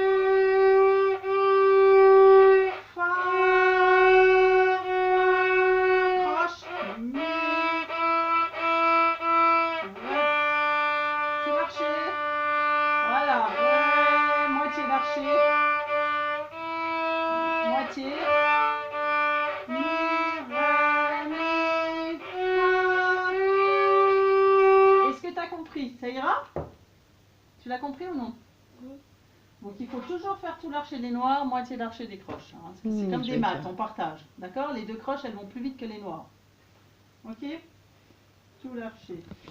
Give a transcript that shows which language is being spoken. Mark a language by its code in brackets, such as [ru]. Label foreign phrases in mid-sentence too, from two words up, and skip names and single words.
[fr] Fa, croche, mi, ré, tout l'archet. Voilà, ré, moitié d'archet. Moitié. Mi, ré, mi, fa. Est-ce que tu as compris? Ça ira? Tu l'as compris ou non? Oui. Donc il faut toujours faire tout l'archet des noirs, moitié d'archet des croches. Hein. C'est comme des maths, on partage. D'accord? Les deux croches, elles vont plus vite que les noirs. Ok? Tout l'archet.